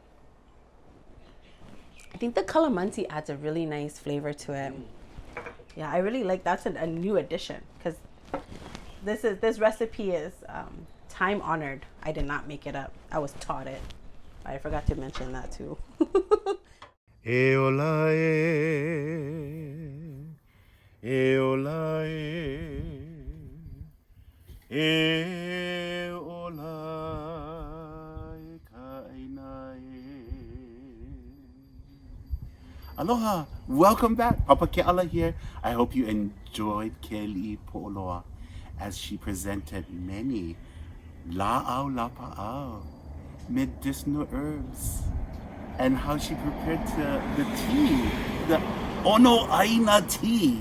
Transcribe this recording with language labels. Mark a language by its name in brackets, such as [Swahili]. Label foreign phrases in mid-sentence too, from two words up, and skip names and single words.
[English] I think the calamansi adds a really nice flavor to it. Yeah, I really like that's a new addition because this recipe is time honored. I did not make it up. I was taught it. I forgot to mention that too. [Hawaiian] E ola e ola e ola e ka ʻāina Aloha, [English] welcome back. Papa Keala here. I hope you enjoyed Kealiʻi Poʻoloa as she presented many [Hawaiian] la'au lapa'au, [English] medicinal herbs, and how she prepared the tea, the ʻāina tea.